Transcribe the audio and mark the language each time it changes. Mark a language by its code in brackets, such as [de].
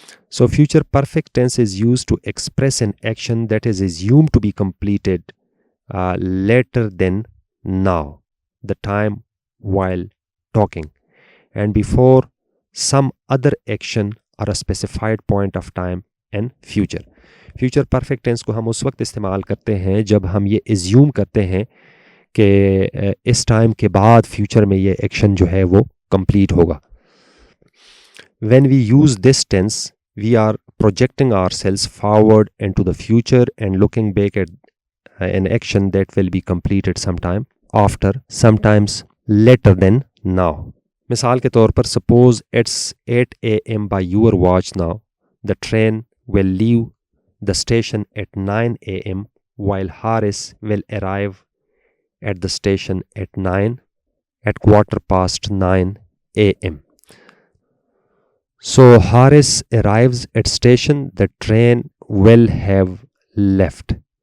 [en] So future perfect tense is used to express an action that is assumed to be completed later than now, the time while talking, and before some other action or a specified point of time in future. [ur] Future perfect tense کو ہم اس وقت استعمال کرتے ہیں جب ہم یہ assume کرتے ہیں کہ اس ٹائم کے بعد فیوچر میں یہ ایکشن جو ہے وہ کمپلیٹ ہوگا. [en] When we use this tense, we are projecting ourselves forward into the future and looking back at an action that will be completed sometime after, sometimes later than now. [ur] مثال کے طور پر [en] suppose it's 8 a.m. by your watch now. The train will leave the station at 9 a.m. while Haris will arrive at the station at 9:15 a.m. So Haris arrives at station, the train will have left.